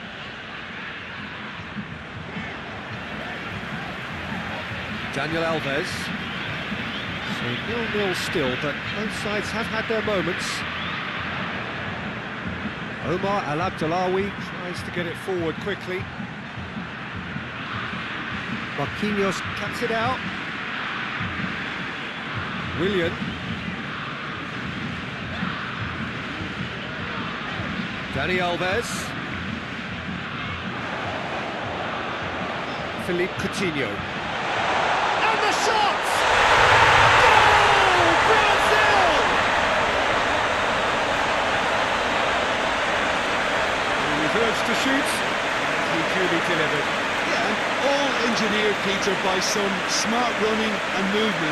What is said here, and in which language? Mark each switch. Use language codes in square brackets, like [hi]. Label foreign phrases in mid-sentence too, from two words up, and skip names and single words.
[en] Daniel Alves. So 0-0 still, but both sides have had their moments. Omar Al Abdullawi tries to get it forward quickly. Marquinhos cuts it out. Willian. Dani Alves. Philippe Coutinho. And the shot! Goal! Brazil! He was urged to shoot, and he duly delivered. Yeah, all engineered, Peter, by some smart running and movement.